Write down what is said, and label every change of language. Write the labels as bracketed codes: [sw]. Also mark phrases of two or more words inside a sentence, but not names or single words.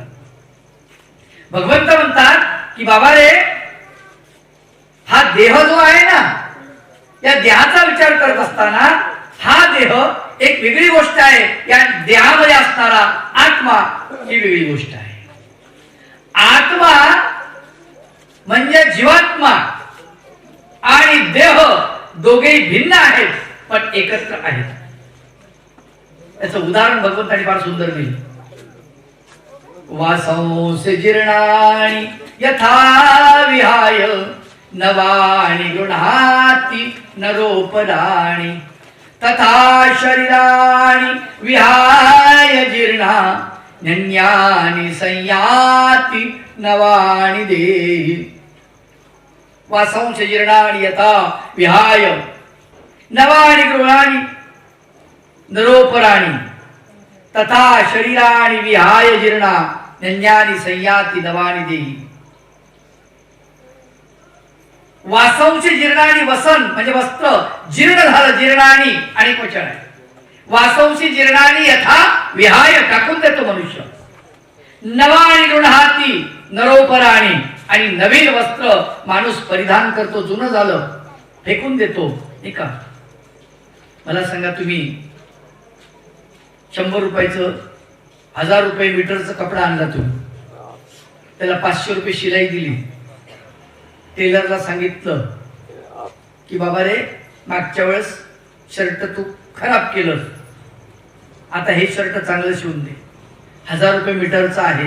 [mr] भगवंत म्हणतात की बाबा रे, हा देह जो आहे ना, या देहाचा विचार करत असताना हा देह एक वेगळी गोष्ट आहे, या देहामध्ये असणारा आत्मा ही वेगळी गोष्ट आहे. आत्मा म्हणजे जीवात्मा आणि देह दोघेही भिन्न आहेत पण एकत्र आहेत. याचं उदाहरण भगवंतांनी फार सुंदर दिलं. [sa] वासंस जीर्णानि यथा विहाय नवानि गृह्णाति नरोपराणि, तथा शरीराणि विहाय जीर्णा नन्यानि संयाति नवानि देहि. वासंस जीर्णानि यथा विहाय नवानि गृहाणि नरोपराणि, तथा शरीराणि विहाय जीर्णा नन्यानि संयाति नवानि देहि. वासंस जीर्णानि, [mr] वसन म्हणजे वस्त्र, जीर्ण झालं, जीर्णानि आणि वचन आहे. [sa] वासंसी जीर्णानि यथा विहाय [mr] टाकून देतो मनुष्य. [sa] नवानि गृह्णाति नरोपराणि, [mr] आणि नवीन वस्त्र माणूस परिधान करतो, जुनं झालं फेकून देतो. नाही का? मला सांगा, तुम्ही 100 रुपयाचं 1000 रुपये मीटरचं कपडा आणला, तुम्ही त्याला 500 रुपये शिलाई दिली, टेलरला सांगितलं की बाबा रे, मागच्या वेळेस शर्ट तू खराब केलं, आता हे शर्ट चांगलं शिवून दे, 1000 रुपये मीटरचं आहे.